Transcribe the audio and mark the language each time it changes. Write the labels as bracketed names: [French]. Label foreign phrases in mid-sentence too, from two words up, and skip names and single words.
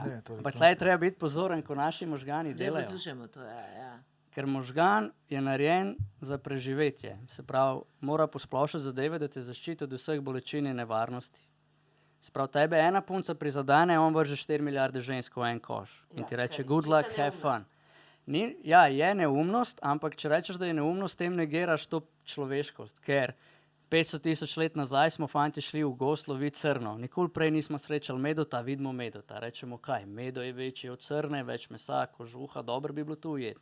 [Slovenian] Ampak tlej treba biti pozoren, ko naši možgani delajo. Poslušajmo to, ja. Ker možgan je narejen za preživetje. Se pravi, mora posplošiti zadeve, da te zaščiti od vseh bolečin in nevarnosti. Se pravi, tebe ena punca prizadene, on vrže 4 milijarde žensk v en koš. In ti reče, [English] good luck, have fun. [Slovenian] Je neumnost, ampak če rečeš, da je neumnost, tem negiraš to človeškost. Ker 500 000 let nazaj smo fanti šli v gozd loviti srno. Nikoli prej nismo srečali medota, vidimo medota. Rečemo, kaj, medo je večji od srne, več mesa, kožuha, dobro bi bilo tu ujeti.